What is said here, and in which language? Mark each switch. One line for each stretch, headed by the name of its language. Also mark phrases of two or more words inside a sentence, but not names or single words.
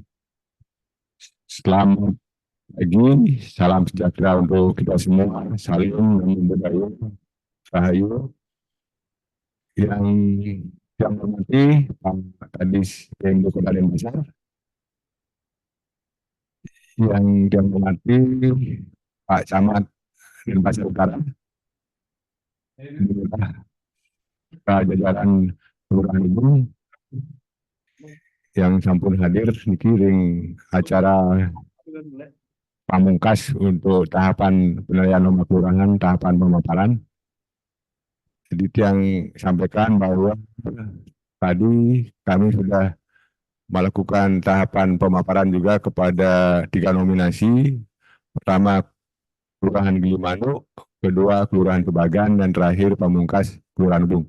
Indonesian: Selamat pagi, salam sejahtera untuk kita semua. Salim dan budaya Rahayu yang yang hormati Pak Kadis PMD Kota Denpasar, yang hormati Pak Camat Denpasar Utara, jajaran Kelurahan Ubung yang sampun hadir dikiring acara pamungkas untuk tahapan penilaian nomor kelurahan, tahapan pemaparan. Jadi yang sampaikan bahwa tadi kami sudah melakukan tahapan pemaparan juga kepada 3 nominasi. Pertama Kelurahan Gilimanuk, kedua Kelurahan Tubagan, dan terakhir pamungkas Kelurahan Ubung.